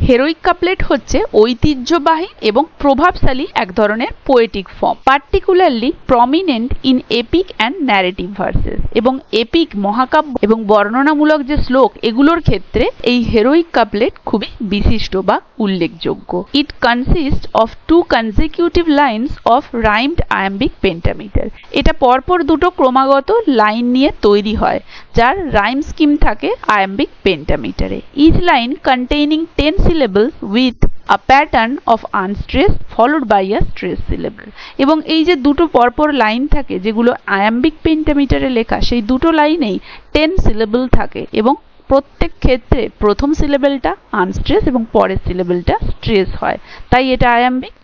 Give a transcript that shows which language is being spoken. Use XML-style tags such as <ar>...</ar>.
<bn>হেরোইক couplet হচ্ছে ঐতিহ্যবাহী এবং প্রভাবশালী এক ধরনের poetic form,</bn> <en>Particularly prominent in epic and narrative verses.</en> <bn>এবং এপিক মহাকাব্য এবং বর্ণনামূলক যে শ্লোক, এগুলোর ক্ষেত্রে এই হেরোইক কাপলেট খুবই বিশিষ্ট বা উল্লেখযোগ্য।</bn> <en>It consist of 2 consecutive lines of rhymed iambic pentameter।</en> <bn>এটা পরপর দুটো ক্রমাগত লাইন নিয়ে তৈরি হয়, যার রাইম স্কিম থাকে iambic পেন্টামিটারে।</bn> <en>Each line containing 10 syllables with a pattern of unstressed followed by a stressed syllable।</en> <bn>এবং এই যে দুটো পরপর লাইন থাকে যেগুলো আয়াম্বিক পেন্টামিটারে লেখা, সেই দুটো লাইনেই 10 সিলেবল থাকে এবং প্রত্যেক ক্ষেত্রে প্রথম সিলেবলটা আনস্ট্রেস এবং পরের সিলেবলটা স্ট্রেস হয়, তাই এটা আয়াম্বিক।</bn>